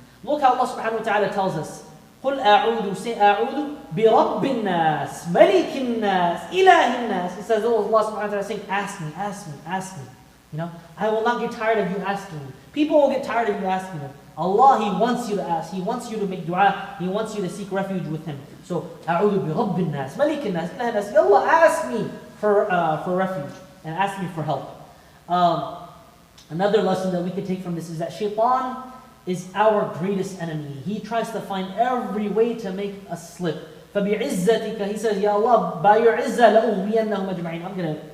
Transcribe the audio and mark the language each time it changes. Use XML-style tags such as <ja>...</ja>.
<en>Look how Allah subhanahu wa ta'ala tells us,</en> <ar>قُلْ أَعُوذُ</ar> <en>say</en> <ar>أَعُوذُ بِرَبِّ النَّاسِ مَلِكِ النَّاسِ إِلَهِ النَّاسِ.</ar> <en>It says, Allah subhanahu wa ta'ala saying, ask me, ask me, ask me. You know, I will not get tired of you asking me. People will get tired of you asking them. Allah, He wants you to ask. He wants you to make dua. He wants you to seek refuge with Him.</en> <ar>So, أعوذ برب الناس ملك الناس إله الناس.</ar> <en>Allah, ask me for refuge and ask me for help. Another lesson that we could take from this is that shaitan is our greatest enemy. He tries to find every way to make us slip. فَبِعِزَّتِكَ, He says, Ya Allah, by your izzah,</en> <ar>لَأُغْوِيَنَّهُمْ أَجْمَعِينَ.</ar>